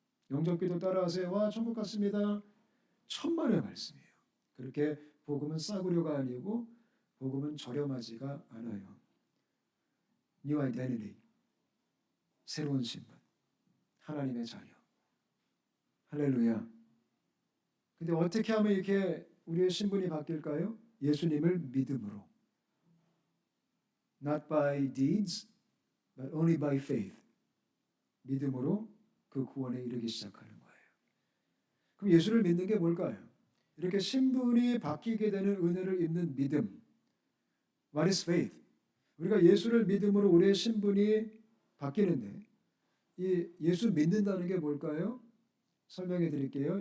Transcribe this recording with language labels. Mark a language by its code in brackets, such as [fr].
[ko] 영접기도 따라하세요. 와 천국 갔습니다. 천만의 말씀이에요. 그렇게 복음은 싸구려가 아니고 복음은 저렴하지가 않아요. [en] New identity. [ko] 새로운 신분. 하나님의 자녀. 할렐루야. 근데 어떻게 하면 이렇게 우리의 신분이 바뀔까요? 예수님을 믿음으로. [en] Not by deeds, but only by faith. [ko] 믿음으로 그 구원에 이르기 시작하는 거예요. 그럼 예수를 믿는 게 뭘까요? 이렇게 신분이 바뀌게 되는 은혜를 입는 믿음. [en] What is faith? [ko] 우리가 예수를 믿음으로 우리의 신분이 바뀌는데 이 예수 믿는다는 게 뭘까요? 설명해 드릴게요.